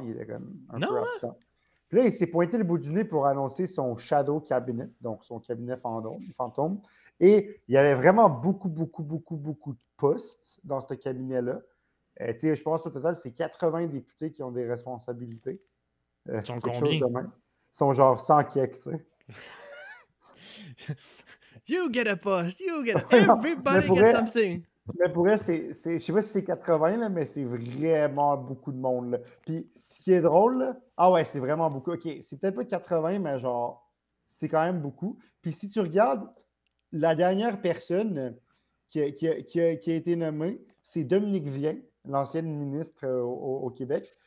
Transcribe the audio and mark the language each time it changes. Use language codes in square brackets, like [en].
[fr] Il était comme un peu absent. Puis là, il s'est pointé le bout du nez pour annoncer son shadow cabinet, donc son cabinet fantôme. Et il y avait vraiment beaucoup de postes dans ce cabinet-là. Je pense au total, c'est 80 députés qui ont des responsabilités. Ils sont combien? Ils sont genre 100 keks, tu sais. [en] You get a post, everybody get something. [fr] Mais pour elle, je sais pas si c'est 80, là, mais c'est vraiment beaucoup de monde. Là. Puis, ce qui est drôle, là, c'est vraiment beaucoup. OK, c'est peut-être pas 80, mais genre, c'est quand même beaucoup. Puis, si tu regardes, la dernière personne qui a été nommée, c'est Dominique Vien, l'ancienne ministre au Québec.